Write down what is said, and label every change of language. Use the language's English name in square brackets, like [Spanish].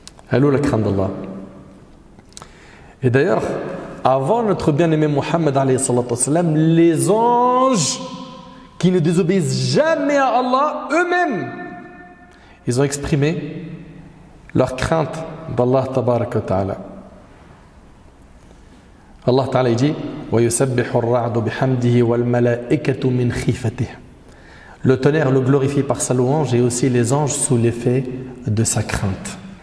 [French] Allô, la crainte d'Allah. Et d'ailleurs, avant notre bien-aimé Muhammad alayhi salatu wassalam, les anges qui ne désobéissent jamais à Allah, eux-mêmes, ils ont exprimé leur crainte d'Allah tabaraka wa ta'ala. Allah ta'ala dit [Arabic] وَيُسَبِّحُ الرَّعْدُ بِحَمْدِهِ وَالْمَلَائِكَةُ مِنْ خِيفَتِهِ. [French] Le tonnerre le glorifie par sa louange et aussi les anges sous l'effet de sa crainte.